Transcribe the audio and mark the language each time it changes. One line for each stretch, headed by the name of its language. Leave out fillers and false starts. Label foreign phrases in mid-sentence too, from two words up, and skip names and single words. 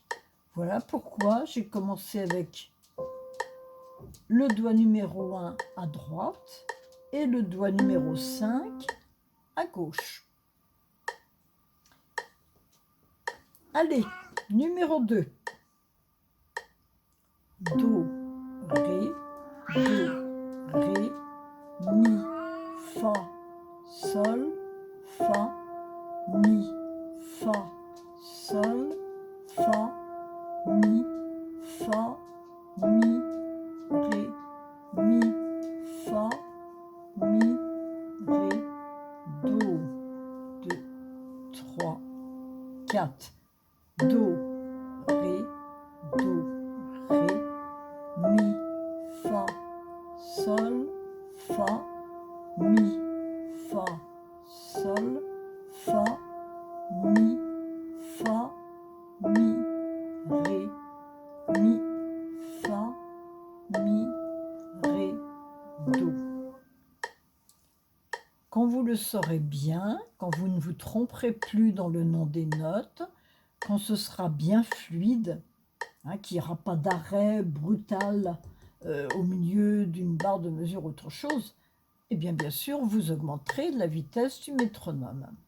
French: Voilà pourquoi j'ai commencé avec le doigt numéro 1 à droite et le doigt numéro 5 à gauche. Allez, numéro 2. Do, ré, mi, fa, sol, fa, mi, fa, sol, fa, mi, fa, mi, ré, mi, fa, mi, ré, do, 2, 3, 4, do, ré, mi, fa, sol, fa, mi, fa, sol, fa, mi, fa, mi, ré, mi, fa, mi, ré, do. Quand vous le saurez bien, quand vous ne vous tromperez plus dans le nom des notes, quand ce sera bien fluide, qu'il n'y aura pas d'arrêt brutal au milieu d'une barre de mesure ou autre chose, et bien sûr, vous augmenterez la vitesse du métronome.